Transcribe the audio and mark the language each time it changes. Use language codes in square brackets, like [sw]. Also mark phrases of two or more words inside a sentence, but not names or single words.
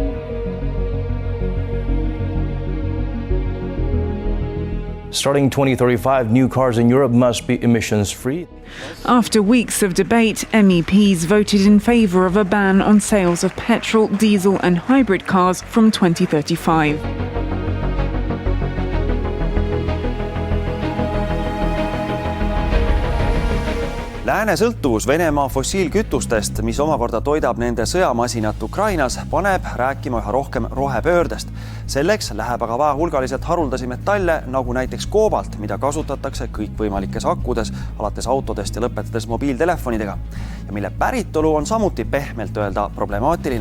[en] Starting 2035, new cars in Europe must be emissions-free. After weeks of debate, MEPs voted in favour of a ban on sales of petrol, diesel and hybrid cars from 2035. [et] Lääne sõltuvus Venemaa fossiilkütustest, mis omakorda toidab nende sõjamasinat Ukrainas, paneb rääkima üha rohkem rohepöördest. Selleks läheb aga vaja hulgaliselt haruldasi metalle, nagu näiteks koobalt, mida kasutatakse kõikvõimalikes akkudes, alates autodest ja lõpetades mobiiltelefonidega, ja mille päritolu on samuti pehmelt öelda problemaatiline.